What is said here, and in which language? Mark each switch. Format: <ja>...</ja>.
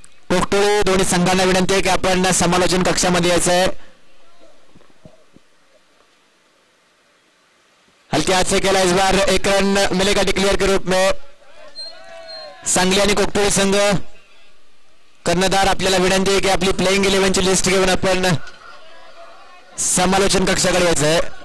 <mr>कोकटोळी दोन्ही संघांना विनंती आहे की आपण समालोचन कक्षामध्ये यायचं आहे.</mr> <hi>हल्के हाथ से खेला इस बार एक रन मिलेगा डिक्लेयर के रूप में.</hi> <mr>सांगली आणि कोकटोळी संघ कर्णधार आपल्याला विनंती आहे की आपली प्लेइंग 11 ची लिस्ट घेऊन आपण समालोचन कक्षाकडे यायचं आहे.</mr>